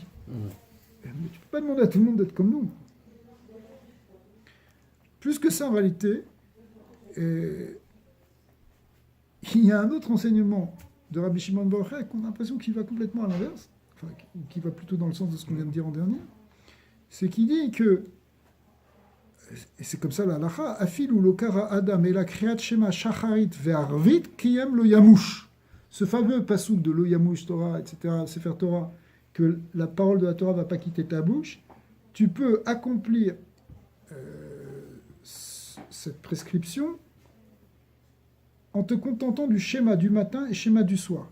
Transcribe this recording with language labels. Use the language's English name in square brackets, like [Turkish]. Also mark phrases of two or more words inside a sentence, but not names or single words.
[French] Mais tu ne peux pas demander à tout le monde d'être comme nous. Plus que ça, en réalité, il y a un autre enseignement de Rabbi Shimon Bar Yochai qu'on a l'impression qu'il va complètement à l'inverse, enfin, qui va plutôt dans le sens de ce qu'on vient de dire en dernier. C'est qu'il dit que et c'est comme ça la halacha, [Hebrew] אפילו לא קרא אדם את קריאת שמע שחרית וערבית קיים לא ימוש. [French] Ce fameux pasouk de [Hebrew] לא ימוש תורה, [French] etc., [Hebrew] ספר תורה, [French] que la parole de la Torah ne va pas quitter ta bouche, tu peux accomplir cette prescription en te contentant du schéma du matin et schéma du soir.